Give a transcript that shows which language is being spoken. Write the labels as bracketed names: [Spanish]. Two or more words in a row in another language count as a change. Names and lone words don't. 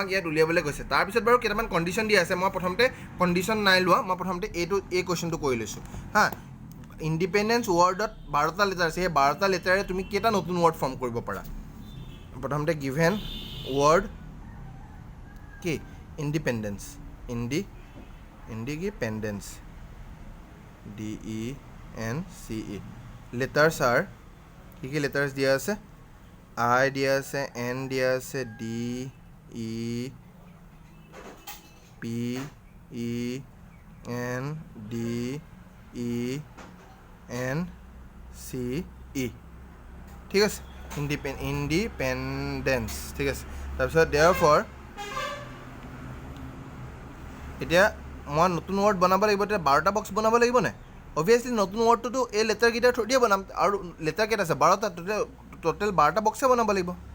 [Assamese] ইয়াত উলিয়াবলৈ কৈছে তাৰপিছত বাৰু কেইটামান কণ্ডিশ্যন দিয়া আছে মই প্ৰথমতে কণ্ডিশ্যন নাই লোৱা মই প্ৰথমতে এই কুৱেশ্যনটো কৰি লৈছোঁ হা ইণ্ডিপেণ্ডেঞ্চ ৱৰ্ডত 12টা লেটাৰ আছে সেই 12টা লেটাৰে তুমি কেইটা নতুন [English] word form [Assamese] কৰিব পাৰা প্ৰথমতে [English] given word [Assamese] কি ইণ্ডিপেণ্ডেঞ্চ ইণ্ডিপেণ্ডেঞ্চ DENCE লেটাৰ্ছ আৰ কি লেটাৰ্ছ দিয়া আছে I দিয়া আছে N দিয়া আছে D E P E N D E N C E ঠিক আছে ইণ্ডিপেণ্ডেঞ্চ ঠিক আছে তাৰপিছত therefore এতিয়া মই নতুন ৱৰ্ড বনাব লাগিব এতিয়া 12টা বক্স বনাব লাগিব নে অবভিয়াছলি নতুন ৱৰ্ডটোতো এই লেটাৰকেইটাৰ থ্ৰু দিয়ে বনাম আৰু লেটাৰ কেইটা আছে 12টা টোটেল 12টা বক্সে বনাব লাগিব